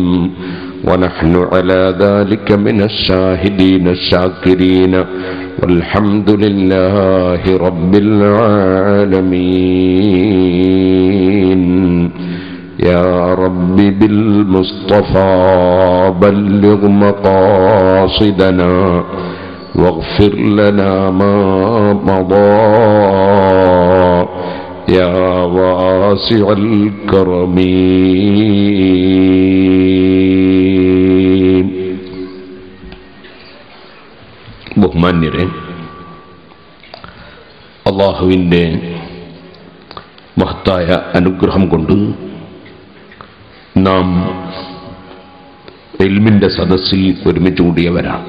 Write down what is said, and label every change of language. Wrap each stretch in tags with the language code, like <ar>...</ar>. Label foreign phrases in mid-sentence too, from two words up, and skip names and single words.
<ar>ونحن على ذلك من الشاهدين الشاكرين والحمد لله رب العالمين. يا رب بالمصطفى بلغ مقاصدنا واغفر لنا ما مضى يا واسع الكرم.</ar> <ml>ബഹുമാന്യരെ, അല്ലാഹുവിൻ്റെ മഹത്തായ അനുഗ്രഹം കൊണ്ട് നാം ഇൽമിൻ്റെ സദസ്സിൽ ഒരുമിച്ച് കൂടിയവരാണ്.</ml>